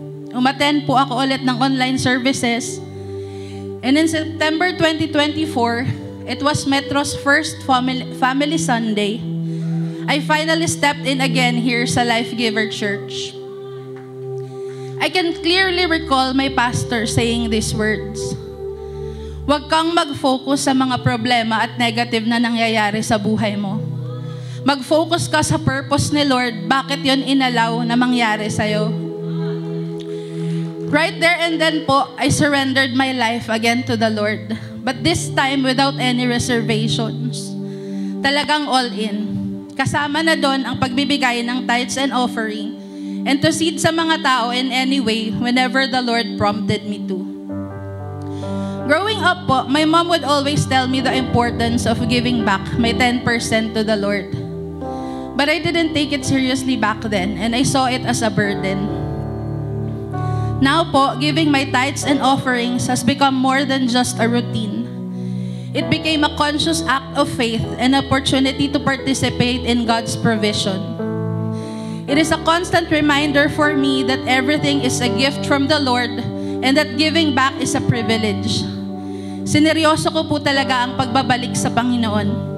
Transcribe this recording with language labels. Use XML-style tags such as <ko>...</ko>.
<tl>Umattend po ako ulit ng online services.</tl> <en>And in September 2024, it was Metro's first family Sunday. I finally stepped in again here sa Life Giver Church. I can clearly recall my pastor saying these words.</en> <tl>Huwag kang mag-focus sa mga problema at negative na nangyayari sa buhay mo. Mag-focus ka sa purpose ni Lord, bakit yon inalaw na mangyari sa'yo.</tl> <en>Right there and then po, I surrendered my life again to the Lord. But this time without any reservations.</en> <tl>Talagang</tl> <en>all in.</en> <tl>Kasama na doon ang pagbibigay ng</tl> <en>tithes and offering and to seed</en> <tl>sa mga tao</tl> <en>in any way whenever the Lord prompted me to. Growing up po, my mom would always tell me the importance of giving back my 10% to the Lord. But I didn't take it seriously back then and I saw it as a burden. Now po, giving my tithes and offerings has become more than just a routine. It became a conscious act of faith and opportunity to participate in God's provision. It is a constant reminder for me that everything is a gift from the Lord and that giving back is a privilege.</en> <tl>Sineryoso ko po talaga ang pagbabalik sa Panginoon.</tl>